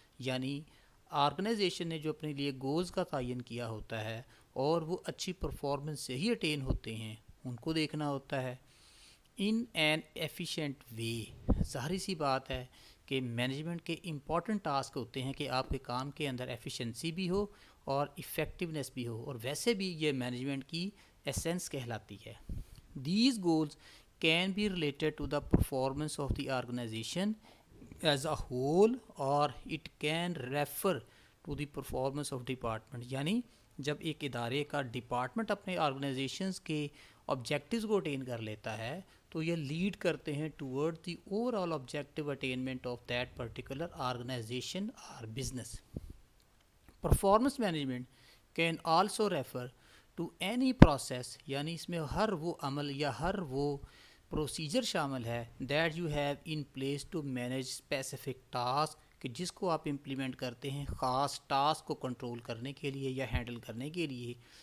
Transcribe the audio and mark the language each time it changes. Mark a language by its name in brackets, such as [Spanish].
[Urdu] یعنی آرگنائزیشن نے جو اپنے لیے گولز کا تعین کیا ہوتا ہے اور وہ اچھی پرفارمنس سے ہی اٹین ہوتے ہیں، ان کو دیکھنا ہوتا ہے [English] In an efficient way. [Urdu] ظاہری سی بات ہے کہ مینجمنٹ کے امپورٹنٹ ٹاسک ہوتے ہیں کہ آپ کے کام کے اندر ایفیشنسی بھی ہو اور افیکٹونیس بھی ہو، اور ویسے بھی یہ مینجمنٹ کی ایسنس کہلاتی ہے. [English] These goals can be related to the performance of the organization as a whole, اور it can refer to the performance of department. [Urdu] یعنی جب ایک ادارے کا ڈپارٹمنٹ اپنے آرگنائزیشنز کے آبجیکٹیوز کو اٹین کر لیتا ہے تو یہ لیڈ کرتے ہیں [English] toward the overall objective attainment of that particular organization [Urdu] اور business. [English] performance management can also refer to any process, [Urdu] یعنی اس میں ہر وہ عمل یا ہر وہ پروسیجر شامل ہے [English] that you have in place to manage specific task, [Urdu] کہ جس کو آپ امپلیمنٹ کرتے ہیں خاص ٹاسک کو کنٹرول کرنے کے لیے یا ہینڈل کرنے کے لیے.